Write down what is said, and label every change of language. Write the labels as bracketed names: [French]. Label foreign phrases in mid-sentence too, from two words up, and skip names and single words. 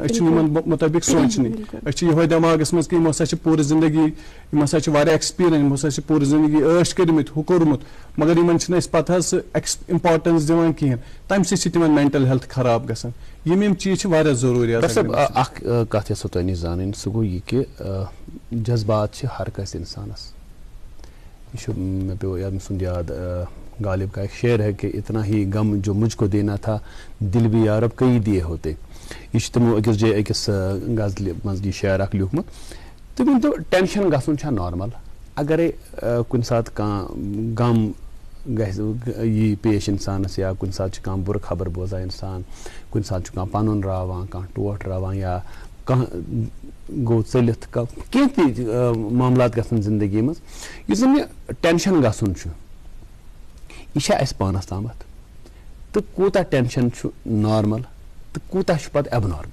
[Kashmiri] أسۍ چھِنہٕ یِمن مُطٲبق سونٛچنٕے. أسۍ چھِ یِہوے دٮ۪ماغس منٛز کہِ یِمو ہسا چھِ پوٗرٕ زندگی یِم ہسا چھِ واریاہ ایٚکٕسپیٖرینس یِم ہسا چھِ پوٗرٕ زندگی عٲش کٔرمٕتۍ ہُہ کوٚرمُت مگر یِمن چھِنہٕ أسۍ پتہٕ حظ سُہ امپارٹنس دِوان کِہینۍ. تمہِ سۭتۍ چھِ تِمن مینٹل ہیلتھ خراب گژھان. یِم چیٖز چھِ واریاہ ضروٗری. اکھ کتھ یژھو تۄہہِ نِش زانٕنۍ سُہ گوٚو یہِ کہِ جذبات چھِ ہر کٲنٛسہِ انسانس. یہ چھُ مےٚ پیوٚو ییٚمہِ سُنٛد یاد [Urdu] غالب کا ایک شعر ہے کہ اتنا ہی غم جو مجھ کو دینا تھا دل بھی یارب کئی دیے ہوتے. [Kashmiri] یہ چھُ تِمو أکِس جایہِ أکِس غزلہِ منٛز یہِ شعر اکھ لیوٗکھمُت. تُہۍ ؤنۍتو ٹینشن گژھُن چھا نارمل اگرے کُنہِ ساتہٕ کانٛہہ غم گژھِ یی پیش انسانس یا کُنہِ ساتہٕ چھُ کانٛہہ بُرٕ خبر بوزان انسان کُنہِ ساتہٕ چھُ کانٛہہ پنُن راوان کانٛہہ ٹوٹھ راوان یا کانٛہہ گوٚو ژٔلِتھ کینٛہہ تہِ معاملات گژھن زندگی منٛز یُس زن یہِ ٹینشن گژھُن چھُ یہِ چھا اَسہِ پانس تامتھ تہٕ کوٗتاہ ٹینشن چھُ نارمل تہٕ کوٗتاہ چھُ پتہٕ ایب نارمل.